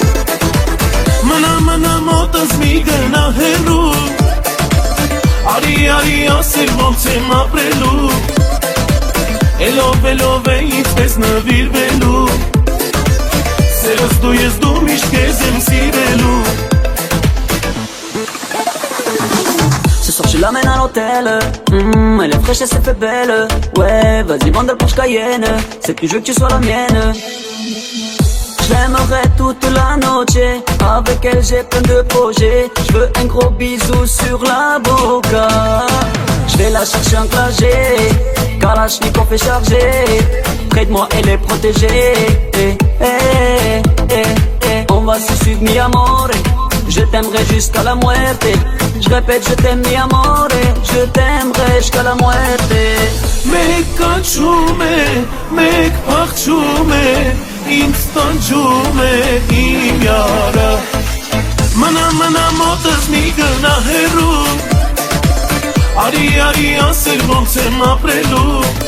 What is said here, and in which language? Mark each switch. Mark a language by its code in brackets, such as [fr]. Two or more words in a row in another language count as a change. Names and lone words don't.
[hy] Մնա մոտս մի գնա հեռու Արի ասեր ոնց եմ ապրելու Էլով է ինչպես նվիրվելու Սիրս դու ես դու միշտ քեզ եմ սիրելու [fr] Ce soir je l'amène à l'hôtel Elle est fraîche, elle s'est fait belle Ouais, vas-y vendre le Porsche Cayenne C'est plus je veux que tu sois la mienne Je l'aimerai toute la noche Avec elle j'ai plein de projets Je veux un gros bisou sur la boca Je vais la chercher en clagé Kalachnikov est chargé Près de moi elle est protégée On va se suivre [es] mi amore [fr] Je t'aimerai jusqu'à la muerte Je répète je t'aime [es] mi amore [fr] Je t'aimerai jusqu'à la muerte [hy] Մեկ կանչում է, մեկ փախչում է Ինձ տանջում է իմ յարը Մնա մոտս մի գնա հեռու Արի ասեր ոնց եմ ապրելու